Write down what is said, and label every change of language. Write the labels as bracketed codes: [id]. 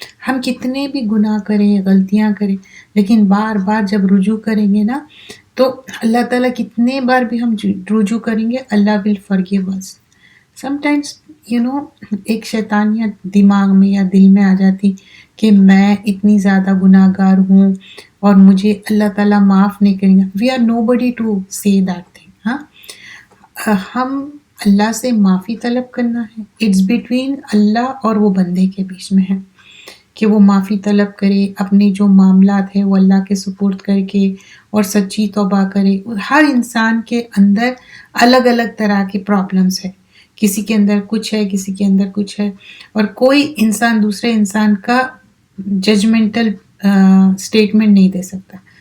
[ur] ہم کتنے بھی گناہ کریں، غلطیاں کریں، لیکن بار بار جب رجوع کریں گے نا، تو اللہ تعالیٰ کتنے بار بھی ہم رجوع کریں گے، اللہ [en] will forgive us. [ur] sometimes ایک شیطانیت دماغ میں یا دل میں آ جاتی کہ میں اتنی زیادہ گناہ گار ہوں اور مجھے اللہ تعالیٰ معاف نہیں کریں گے. [en] we are nobody to say that thing. [ur] ہم اللہ سے معافی طلب کرنا ہے. اٹس بٹوین اللہ اور وہ بندے کے بیچ میں ہے کہ وہ معافی طلب کرے، اپنے جو معاملات ہیں وہ اللہ کے سپرد کر کے اور سچی توبہ کرے. ہر انسان کے اندر الگ الگ طرح کی پرابلمس ہے، کسی کے اندر کچھ ہے، کسی کے اندر کچھ ہے، اور کوئی انسان دوسرے انسان کا ججمنٹل سٹیٹمنٹ نہیں دے سکتا.